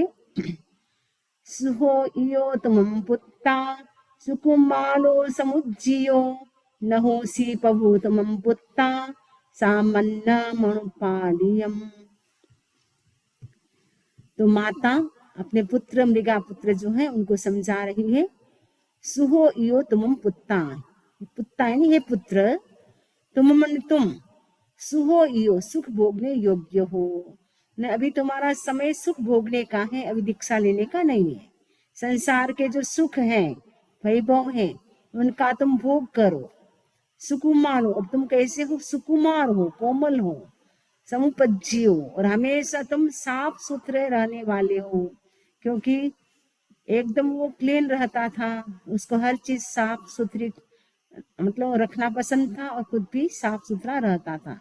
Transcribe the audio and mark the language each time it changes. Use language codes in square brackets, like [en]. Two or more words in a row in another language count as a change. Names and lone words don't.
[pra] सुहो इयो तमं पुत्ता सुकुमारो समुज्जियो नहोसी पभूतमं पुत्ता सामन्ना मणुपालियम। [hi] तो माता अपने पुत्र मृगा पुत्र जो है उनको समझा रही है। [pra] सुहो इयो तुमम पुत्ता, [hi] पुत्ता यानी हे पुत्र, तुम मन तुम, [pra] सुहो इयो [hi] सुख भोगने योग्य हो। न अभी तुम्हारा समय सुख भोगने का है, अभी दीक्षा लेने का नहीं है। संसार के जो सुख हैं, वैभव है, उनका तुम भोग करो। सुकुमार हो, अब तुम कैसे हो? सुकुमार हो, कोमल हो, समुपज्जी हो, और हमेशा तुम साफ सुथरे रहने वाले हो, क्योंकि एकदम वो क्लीन रहता था, उसको हर चीज साफ सुथरी मतलब रखना पसंद था और खुद भी साफ सुथरा रहता था।